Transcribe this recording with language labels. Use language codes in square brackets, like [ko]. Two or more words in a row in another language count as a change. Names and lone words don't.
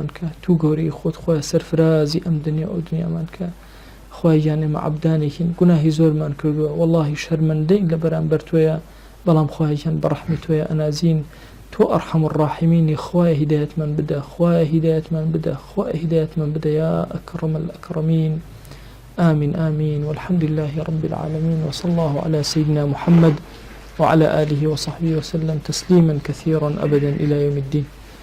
[ckb] کە تو گەورەی خۆت خوای سەرفرازی ئەم دنیا ئەو دنیامان کە خوای گیان ئێمە عەبدانێکین گوناهی زۆرمان کردووە وەڵڵاهی شەرمەندەین لە بەرامبەر تۆیە بەڵام خوای گیان بە ڕەحمی تۆیە ئەنازین تۆ [ar] ئەرحەم الراحیمینی [ckb] خوایە هیدایەتمان بدە خوایە هیدایەتمان بدە خوایە هیدایەتمان بدە [ar] یا ئەکرەم الئەکرەمین آمين آمين والحمد لله رب العالمين وصلى الله على سيدنا محمد وعلى آله وصحبه وسلم تسليما كثيرا أبدا إلى يوم الدين.